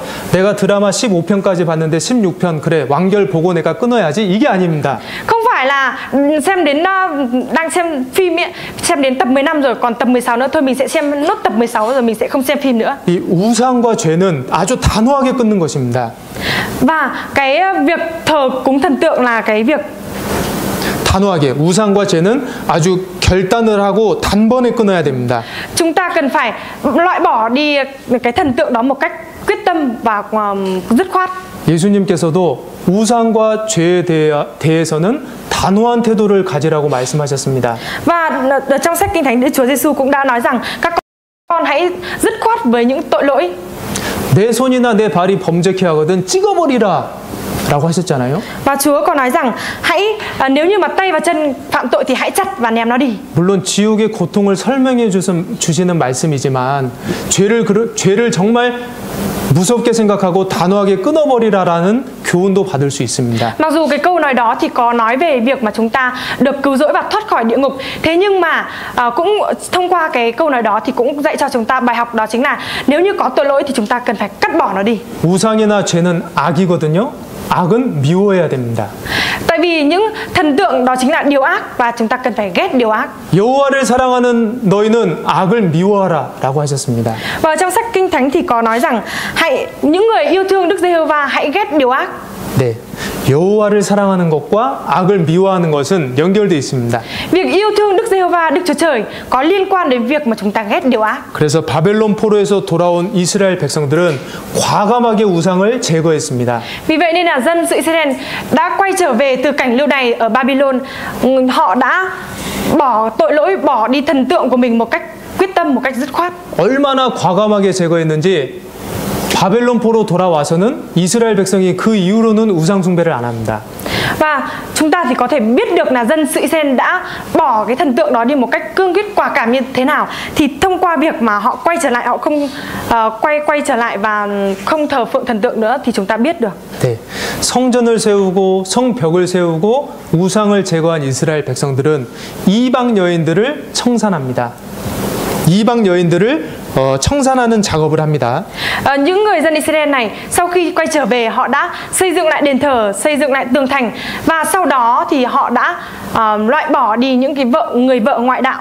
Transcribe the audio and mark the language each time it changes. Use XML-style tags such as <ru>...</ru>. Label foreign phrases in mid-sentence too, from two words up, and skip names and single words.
<ko>내가 드라마 15편까지 봤는데 16편 그래 완결 보고 내가 끊어야지, 이게 아닙니다.</ko> <vi>Không phải là xem đến đang xem phim ấy, xem đến tập 15 rồi còn tập 16 nữa thôi mình sẽ xem nốt tập 16 rồi mình sẽ không xem phim nữa.</vi> <ko>이 우상과 죄는 아주 단호하게 끊는 것입니다.</ko> <vi>Và cái việc thờ cúng thần tượng là cái việc</vi> <ko>단호하게, 우상과 죄는 아주 결단을 하고 단번에 끊어야 됩니다.</ko> <vi>Chúng ta cần phải loại bỏ đi cái thần tượng đó một cách quyết tâm và dứt khoát.</vi> <ko>예수님께서도 우상과 죄에 대해서는 단호한 태도를 가지라고 말씀하셨습니다.</ko> <vi>Và trong sách Kinh Thánh, Đức Chúa Giêsu cũng đã nói rằng các con hãy dứt khoát với những tội lỗi.</vi> <ko>내 손이나 내 발이 범죄케 하거든 찍어버리라 라고 하셨잖아요.</ko> <vi>Và Chúa còn nói rằng nếu như mà tay và chân phạm tội thì hãy chặt và ném nó đi.</vi> <ko>물론 지옥의 고통을 설명해 주시는 말씀이지만 죄를 정말 무섭게 생각하고 단호하게 끊어버리라라는 교훈도 받을 수 있습니다.</ko> <vi>Mặc dù cái câu nói đó thì có nói về việc mà chúng ta được cứu rỗi và thoát khỏi địa ngục, thế nhưng mà cũng thông qua cái câu nói đó thì cũng dạy cho chúng ta bài học, đó chính là nếu như có tội lỗi thì chúng ta cần phải cắt bỏ nó đi.</vi> <ko>우상이나 죄는 악이거든요. 악은 미워해야 됩니다.</ko> <vi>Tại vì những thần tượng đó chính là điều ác và chúng ta cần phải ghét điều ác.</vi> <ko>여호와를 사랑하는 너희는 악을 미워하라라고 하셨습니다.</ko> <vi>Và trong sách Kinh Thánh thì có nói rằng những người yêu thương Đức Giê-hô-va hãy ghét điều ác.</vi> <ko>네, 여호와를 사랑하는 것과 악을 미워하는 것은 연결되어 있습니다.</ko> <vi>Việc yêu thương Đức Giê-hô-va, Đức Chúa Trời có liên quan đến việc mà chúng ta ghét điều ác.</vi> <ko>그래서 바벨론 포로에서 돌아온 이스라엘 백성들은 과감하게 우상을 제거했습니다.</ko> <vi>Vì vậy nên là dân sự Israel đã quay trở về từ cảnh lưu đày ở Babylon, họ đã bỏ tội lỗi, bỏ đi thần tượng của mình một cách quyết tâm, một cách dứt khoát.</vi> <ko>얼마나 과감하게 제거했는지 바벨론포로 돌아와서는 이스라엘 백성이 그 이후로는 우상 숭배를 안 합니다.</ko> <vi>Và chúng ta thì có thể biết được là dân sự Israel đã bỏ cái thần tượng đó đi một cách cương quyết quả cảm như thế nào. Thì thông qua việc mà họ quay trở lại, họ không quay trở lại và không thờ phượng thần tượng nữa thì chúng ta biết được.</vi> <ko>네, 성전을 세우고 성벽을 세우고 우상을 제거한 이스라엘 백성들은 이방 여인들을 청산합니다. 이방 여인들을 청산하는 작업을 합니다.</ko> <vi>Những người dân Israel này sau khi quay trở về, họ đã xây dựng lại đền thờ, xây dựng lại tường thành, và sau đó thì họ đã loại bỏ đi những cái người vợ ngoại đạo.</vi>